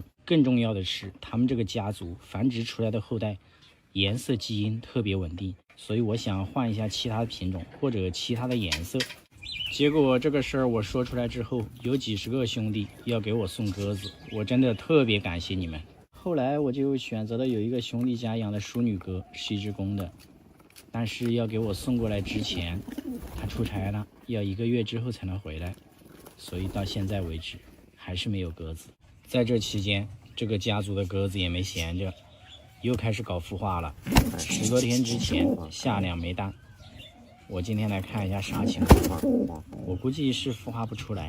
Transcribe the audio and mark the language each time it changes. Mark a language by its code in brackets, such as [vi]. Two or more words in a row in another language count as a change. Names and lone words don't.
[zh] 更重要的是，它们這個家族繁殖出來的後代顏色基因特別穩定。所以我想換一下其他的品種或者其他的顏色，結果這個事兒我說出來之後，有幾十個兄弟要給我送鴿子，我真的特別感謝你們。後來我就選擇了有一個兄弟家養的淑女鴿，是一只公的，但是要给我送过来之前，他出差了，要1个月之後才能回來，所以到現在為止還是沒有鴿子。在這期間，這個家族的鴿子也沒閒着，又開始搞孵化了。10多天之前下2枚蛋，我今天來看一下啥情況，我估計是孵化不出來。